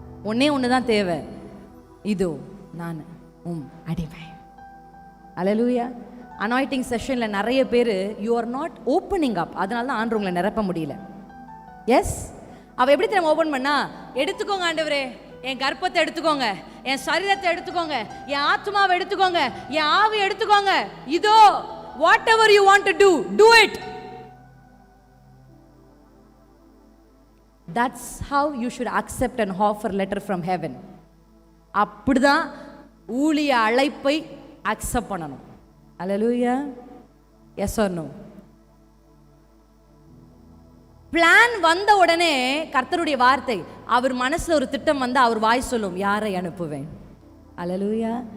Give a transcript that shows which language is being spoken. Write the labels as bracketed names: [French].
[Tamil] ஒன்னே ஒண்ணுதான் தேவை, இதோ நான் அடிமை. அல்லேலூயா. அனாயிட்டிங் செஷன்ல நிறைய பேர் [English] you are not opening up, [Tamil] அதனால தான் ஆண்டவர் உங்களை நிரப்ப முடியல. எஸ், அவ எப்படி தெரியும் ஓபன் பண்ணா? எடுத்துக்கோங்க ஆண்டவரே, என் கர்ப்பத்தை எடுத்துக்கோங்க, என் சரீரத்தை எடுத்துக்கோங்க, என் ஆத்மாவை எடுத்துக்கோங்க, என் ஆவி எடுத்துக்கோங்க. [English] இதோ whatever you want to do it. That's how you should accept an offer letter from heaven. [Tamil] அப்படிதான் ஊழிய அழைப்பை அக்செப்ட் பண்ணணும். அல்லேலூயா. [English] Yes or no? [Tamil] பிளான் வந்த உடனே கர்த்தருடைய வார்த்தை, அவர் மனசுல ஒரு திட்டம் வந்து அவர் வாய் சொல்லும், யாரை அனுப்புவேன். அல்லேலூயா.